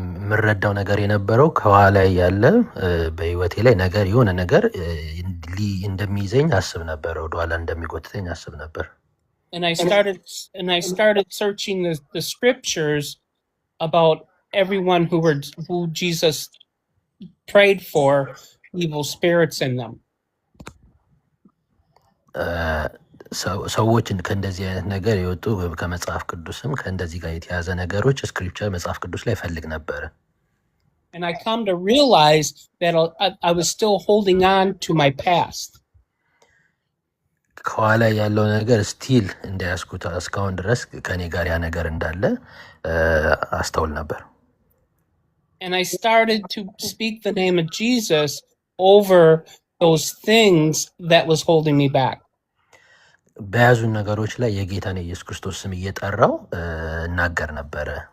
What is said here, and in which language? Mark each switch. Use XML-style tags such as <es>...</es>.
<am>ምረዳው ነገር የነበረው ከኋላ ያለ በህይወቴ ላይ ነገር የሆነ ነገር እንደሚይዘኝ አስብ ነበር፣ ወደኋላ እንደሚጎትተኝ አስብ ነበር።</am> <en>And I started searching the scriptures about everyone who Jesus prayed for evil spirits in them.</en> <am>ሰዎችን ከእንደዚህ አይነት ነገር የወጡ ከመጽሐፍ ቅዱስም ከእንደዚህ ጋር የተያዘ ነገሮች ስክሪፕቸር መጽሐፍ ቅዱስ ላይ ፈልግ ነበረ።</am> <en>And I come to realize that I was still holding on to my past.</en> <am>ከኋላ ያለው ነገር ስቲል እንደያዝኩት እስካሁን ድረስ ከኔ ጋር ያ ነገር እንዳለ አስተውል ነበር።</am> <en>And I started to speak the name of Jesus over those things that was holding me back.</en> <am>በያዙ ነገሮች ላይ የጌታን ኢየሱስ ክርስቶስ ስም እየጠራው እናገር ነበረ።</am>